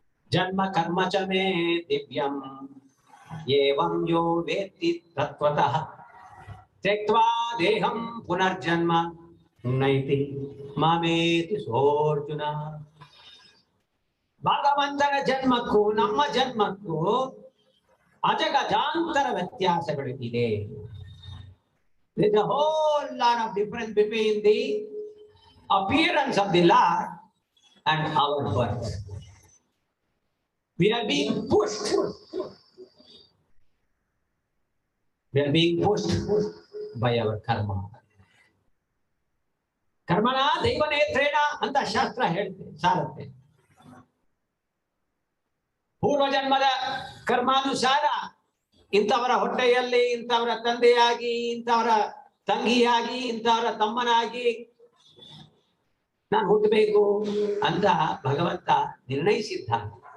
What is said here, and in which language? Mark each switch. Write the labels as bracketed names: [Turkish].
[Sanskrit] ಜನ್ಮ ಕರ್ಮ ಚ ಮೇ ದಿವ್ಯಂ ಏವಂ ಯೋ ವೇತ್ತಿ ತತ್ವತಃ ತ್ಯಕ್ತ್ವಾ ದೇಹಂ ಪುನರ್ಜನ್ಮ ನೈತಿ ಮಾಮೇತಿ ಸೋರ್ಜುನ. [Kannada] ಭಗವಂತನ ಜನ್ಮಕ್ಕೂ ನಮ್ಮ ಜನ್ಮಕ್ಕೂ ಅಜಗಜಾಂತರ ವ್ಯತ್ಯಾಸಗಳು ಇದೆ. [English] There is a whole lot of difference between the appearance of the Lord and our birth. We are being pushed. We are being pushed by our karma. [Sanskrit] ಕರ್ಮಣ ದೈವನೇತ್ರೇಣ [Kannada] ಅಂತ ಶಾಸ್ತ್ರ ಹೇಳುತ್ತೆ, ಸಾರುತ್ತೆ. ಪೂರ್ವ ಜನ್ಮದ ಕರ್ಮಾನುಸಾರ ಇಂಥವರ ಹೊಟ್ಟೆಯಲ್ಲಿ ಇಂಥವರ ತಂದೆಯಾಗಿ, ಇಂಥವರ ತಂಗಿಯಾಗಿ, ಇಂಥವರ ತಮ್ಮನಾಗಿ ನಾನು ಹುಟ್ಟಬೇಕು ಅಂತ ಭಗವಂತ ನಿರ್ಣಯಿಸಿದ್ದಾನೆ.